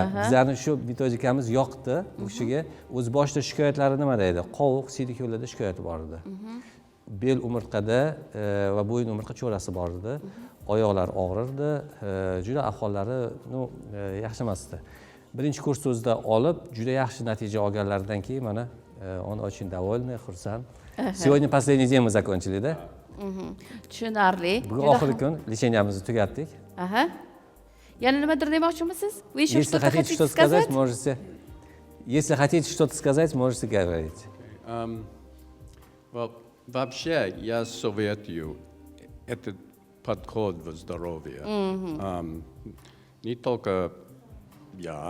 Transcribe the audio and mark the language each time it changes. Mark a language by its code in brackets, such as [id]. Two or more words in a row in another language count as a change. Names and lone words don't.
[uz] Bizlarni shu metodikamiz yoqdi. U kishiga o'z boshida shikoyatlari nima deydi? Qovuq, siydik yo'llarda shikoyati bor edi. Bel umurtqada va bo'yin umurtqa cho'rasi bor edi. Oyoqlar og'rirdi, juda ahvollari yaxshi emas edi. Birinchi kurs o'zida olib, juda yaxshi natija olganlaridan keyin mana [ru] он очень довольный, [uz] xursand. [ru] Сегодня последний день мы закончили, да? [uz] Tushunarli. Bugun oxirgi kun lecheniyamizni tugatdik. Aha. Yana nimadir demoqchimisiz? [ru] Вы еще Если что-то хотите хотите что-то сказать? сказать, можете. Если хотите что-то сказать, можете говорить. Вообще я советую этот подход в здоровье. Не только я.